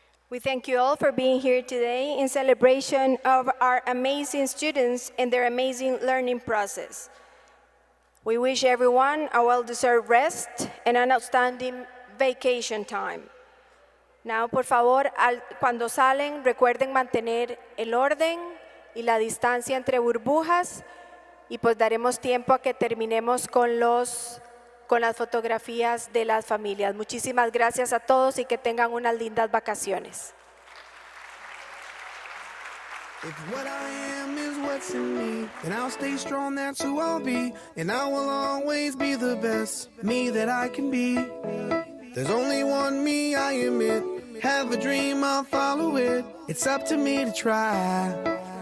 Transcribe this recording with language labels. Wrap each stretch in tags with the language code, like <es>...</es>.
<en>We thank you all for being here today in celebration of our amazing students and their amazing learning process. We wish everyone a well-deserved rest and an outstanding vacation time.</en> <es>Now, por favor, cuando salen, recuerden mantener el orden y la distancia entre burbujas y pues daremos tiempo a que terminemos con las fotografías de las familias. Muchísimas gracias a todos y que tengan unas lindas vacaciones.</es> <en>If what I am is what's in me, then I'll stay strong, that's who I'll be. And I will always be the best me that I can be. There's only one me, I admit. Have a dream, I'll follow it. It's up to me to try.</en>